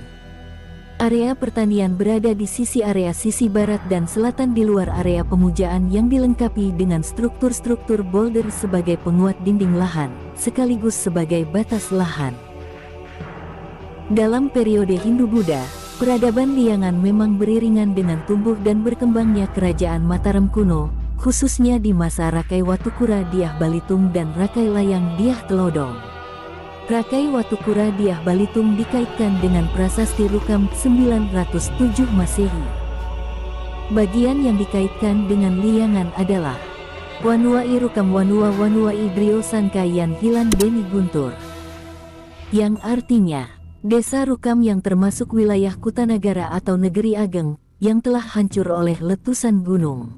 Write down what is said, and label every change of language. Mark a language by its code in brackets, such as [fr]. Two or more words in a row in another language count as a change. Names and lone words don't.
[id] Area pertanian berada di sisi barat dan selatan di luar area pemujaan yang dilengkapi dengan struktur-struktur boulder sebagai penguat dinding lahan, sekaligus sebagai batas lahan. Dalam periode Hindu-Buddha, peradaban Liangan memang beriringan dengan tumbuh dan berkembangnya Kerajaan Mataram kuno, khususnya di masa Rakai Watukura Dyah Balitung dan Rakai Layang Dyah Telodong. Rakai Watukura Dyah Balitung dikaitkan dengan prasasti Rukam 907 Masehi. Bagian yang dikaitkan dengan Liangan adalah [kaw] Wanuai Rukam Wanuai Drio Sangkayan Hilan Deni Guntur, [id] yang artinya Desa Rukam yang termasuk wilayah Kutanagara atau Negeri Ageng, yang telah hancur oleh letusan gunung.